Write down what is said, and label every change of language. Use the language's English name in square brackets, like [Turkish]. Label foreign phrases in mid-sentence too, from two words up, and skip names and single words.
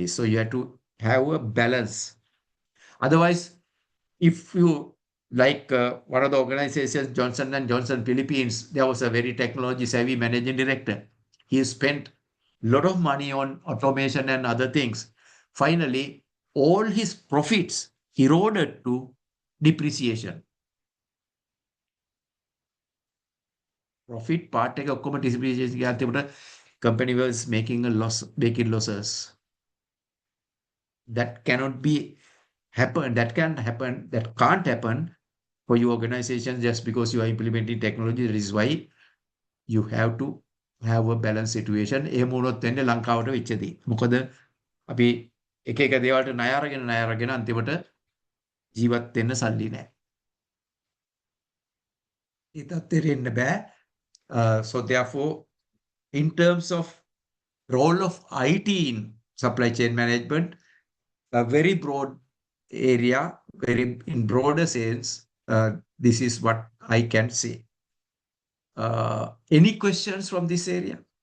[English] So you have to have a balance. Otherwise, if you like one of the organizations, Johnson & Johnson Philippines, there was a very technology savvy managing director. He spent a lot of money on automation and other things. Finally, all his profits eroded to depreciation. Profit part [Sinhala] එක ඔක්කොම [English] depreciation [Sinhala] එක අන්තිමට [English] company was making a loss, making losses. That cannot be happen. That can't happen. That can't happen for your organization just because you are implementing technology. That is why you have to have a balanced situation. [Sinhala] එහෙම වුණොත් වෙන්නේ ලංකාවට වෙච්ච දේ. මොකද අපි එක එක දේවල්ට ණය අරගෙන අන්තිමට ජීවත් වෙන්න සල්ලි නැහැ. ඒ තත්ත්වෙට එන්න බෑ. [English] So therefore, in terms of role of IT in supply chain management, a very broad area, very in broader sense, this is what I can say. Any questions from this area?